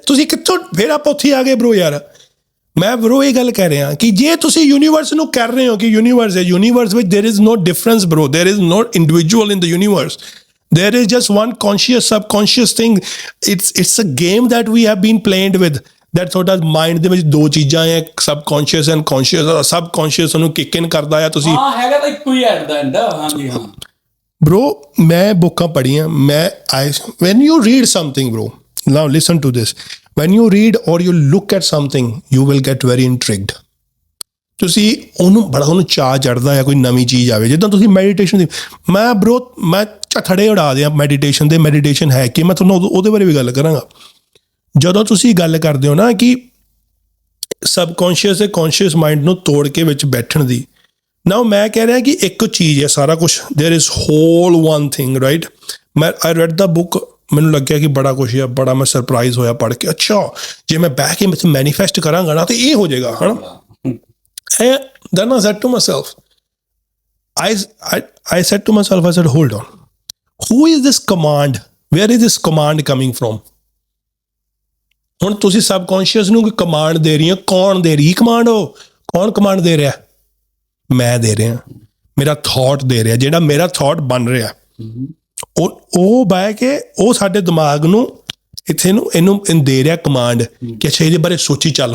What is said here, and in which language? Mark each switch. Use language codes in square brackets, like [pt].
[pa] ਤੁਸੀਂ ਕਿੱਥੋਂ ਫਿਰ ਆਪਾਂ ਉੱਥੇ ਆ ਗਏ bro ਯਾਰ। ਮੈਂ ਬਰੋ ਇਹ ਗੱਲ ਕਹਿ ਰਿਹਾ ਕਿ ਜੇ ਤੁਸੀਂ ਯੂਨੀਵਰਸ ਨੂੰ ਕਰ ਰਹੇ ਹੋ ਕਿ ਯੂਨੀਵਰਸ ਹੈ, ਯੂਨੀਵਰਸ ਵਿੱਚ [en] there is no difference bro, there is no individual in the universe, there is just one conscious subconscious thing. It's a game that we have been played with, that [pa] ਤੁਹਾਡਾ mind ਦੇ ਵਿੱਚ ਦੋ ਚੀਜ਼ਾਂ ਹੈ, ਸਬਕੌਨਸ਼ੀਅਸ and conscious. ਸਬਕੌਨਸ਼ੀਅਸ ਨੂੰ ਕਿਕ ਇਨ ਕਰਦਾ ਆ। ਤੁਸੀਂ ਹਾਂ ਹੈਗਾ ਤਾਂ ਇੱਕੋ ਹੀ ਐਟ ਦਾ ਐਂਡ। ਹਾਂਜੀ ਹਾਂ bro, ਮੈਂ ਬੁੱਕਾਂ ਪੜ੍ਹੀਆਂ। [en] when you read something bro, now listen to this, when you read or you look at something, you will get very intrigued. [pa] ਤੁਸੀਂ ਉਹਨੂੰ ਚਾਅ ਚੜ੍ਹਦਾ ਹੈ ਕੋਈ ਨਵੀਂ ਚੀਜ਼ ਆਵੇ। ਜਿੱਦਾਂ ਤੁਸੀਂ ਮੈਡੀਟੇਸ਼ਨ ਦੀ, ਮੈਂ ਝੱਥੜੇ ਉਡਾ ਦਿਆਂ ਮੈਡੀਟੇਸ਼ਨ ਦੇ। ਮੈਡੀਟੇਸ਼ਨ ਹੈ ਕਿ ਮੈਂ ਤੁਹਾਨੂੰ ਉਹਦੇ ਬਾਰੇ ਵੀ ਗੱਲ ਕਰਾਂਗਾ। ਜਦੋਂ ਤੁਸੀਂ ਗੱਲ ਕਰਦੇ ਹੋ ਨਾ ਕਿ ਸਬਕੌਨਸ਼ੀਅਸ ਤੇ ਕੌਨਸ਼ੀਅਸ ਮਾਈਂਡ ਨੂੰ ਤੋੜ ਕੇ ਵਿੱਚ ਬੈਠਣ ਦੀ, ਨਾ ਮੈਂ ਕਹਿ ਰਿਹਾ ਕਿ ਇੱਕ ਚੀਜ਼ ਹੈ ਸਾਰਾ ਕੁਛ। [en] there is whole one thing, right? I read the book, [pa] ਮੈਨੂੰ ਲੱਗਿਆ ਕਿ ਬੜਾ ਕੁਛ ਹੈ, ਬੜਾ ਮੈਂ ਸਰਪ੍ਰਾਈਜ਼ ਹੋਇਆ ਪੜ੍ਹ ਕੇ। ਅੱਛਾ, ਜੇ ਮੈਂ ਬਹਿ ਕੇ ਮੈਨੀਫੈਸਟ ਕਰਾਂਗਾ ਨਾ ਤੇ ਇਹ ਹੋ ਜਾਏਗਾ, ਹੈ ਨਾ। [en] Then I said to myself, I said to myself, I said, hold on, who is this command? Where is this command coming from? [pa] ਹੁਣ ਤੁਸੀਂ ਸਬਕੌਨਸ਼ੀਅਸ ਨੂੰ ਕੋਈ ਕਮਾਂਡ ਦੇ ਰਹੀ ਹੋ, ਕੌਣ ਦੇ ਰਹੀ ਕਮਾਂਡ? ਉਹ ਕੌਣ ਕਮਾਂਡ ਦੇ ਰਿਹਾ? ਮੈਂ ਦੇ ਰਿਹਾ, ਮੇਰਾ ਥਾਟ ਦੇ ਰਿਹਾ। ਜਿਹੜਾ ਮੇਰਾ ਥਾਟ ਬਣ ਰਿਹਾ ਉਹ ਬਹਿ ਕੇ ਉਹ ਸਾਡੇ ਦਿਮਾਗ ਨੂੰ ਇਹਨੂੰ ਦੇ ਰਿਹਾ ਕਮਾਂਡ ਕਿ ਅੱਛਾ ਇਹਦੇ ਬਾਰੇ ਸੋਚੀ ਚੱਲ।